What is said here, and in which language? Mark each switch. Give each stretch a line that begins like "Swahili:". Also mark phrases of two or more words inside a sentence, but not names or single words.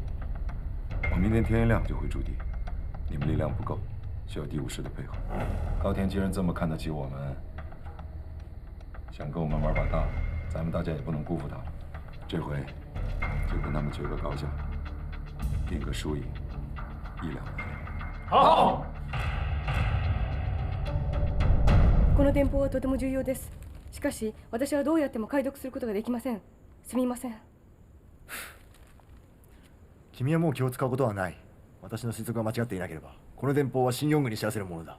Chinese: 我明天天一亮就会驻地，你们力量不够，需要第5师的配合。高田既然这么看得起我们，想跟我们玩把大，咱们大家也不能辜负他了。这回就跟他们决个高下，定个输赢，1两百两。好。
Japanese: この電報はとても重要です。しかし、私はどうやっても解読することができません。すみません。君はもう気を使うことはない。私の推測が間違っていなければ、この電報は新4軍に知らせるものだ。